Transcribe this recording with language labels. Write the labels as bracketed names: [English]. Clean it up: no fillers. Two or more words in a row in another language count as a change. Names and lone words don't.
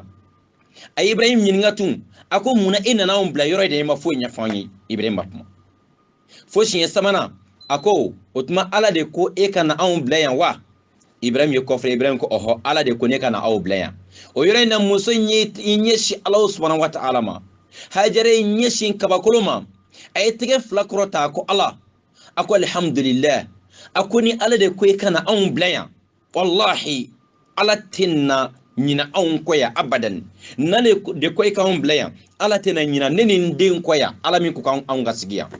[Bambara] A ye Ibrahim ɲininka tun, a ko munna e nana anw bila yɔrɔ in de, e ma foyi ɲɛfɔ an ye? Ibrahim ma kuma. Fo siɲɛ sabanan a ko o tuma Ala de ko e ka na anw bila yan wa? Ibrahim ye kɔfilɛ. Ibrahim ko ɔhɔ, Ala de ko ne ka na aw bila yan. O yɔrɔ in na muso in ye ɲɛsin Ala [Arabic] سبحانه وتعالى [Bambara] ma. Hajara ye ɲɛsin kabakolo ma. A ye tɛgɛ fila kɔrɔta, a ko Ala, a ko alhamdulillah, a ko ni Ala de ko e ka na anw bila yan, wallahi Ala tɛna ɲina anw kɔ yan abadan. N'ale de ko e ka anw bila yan, Ala tɛna ɲina ne ni n den kɔ yan, Ala min ko k'anw ka sigi yan.